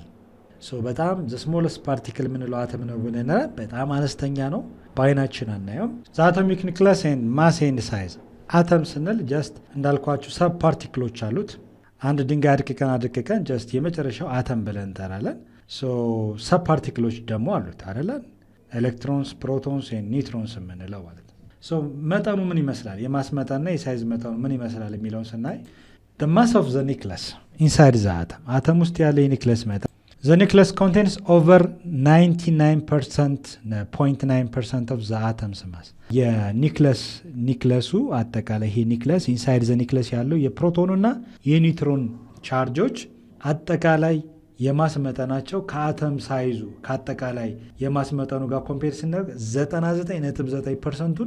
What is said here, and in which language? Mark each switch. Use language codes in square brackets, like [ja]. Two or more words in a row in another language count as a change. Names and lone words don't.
[am] በጣም [en] the smallest particle [am] የምንለው አተም ነው ብለን በጣም አነስተኛ ነው፣ በአይናችን አናየውም። [en] the atomic nucleus and mass and size። [am] አተም ስንል ጀስት እንዳልኳችሁ ሰብ ፓርቲክሎች አሉት። አንድ ድንጋይ አድቅቀን ጀስት የመጨረሻው አተም ብለን እንጠራለን። ሰብ ፓርቲክሎች ደግሞ አሉት አይደለን? ኤሌክትሮንስ፣ ፕሮቶንስ፣ ኒውትሮንስ የምንለው ማለት ነው። መጠኑ ምን ይመስላል? የማስ መጠንና የሳይዝ መጠኑ ምን ይመስላል የሚለውን ስናይ [en] the mass of the nucleus inside the atom [am] አተም ውስጥ ያለ የኒክለስ መጠን [en] the nucleus contains over 99.9% of the atom's mass [am] የኒክለሱ አጠቃላይ ይሄ ኒክለስ [en] inside the nucleus [am] ያለው የፕሮቶንና የኒውትሮን ቻርጆች አጠቃላይ የማስ መጠናቸው ከአተም ሳይዙ ከአጠቃላይ የማስ መጠኑ ጋር ኮምፔር ስናደርግ 99.9%ን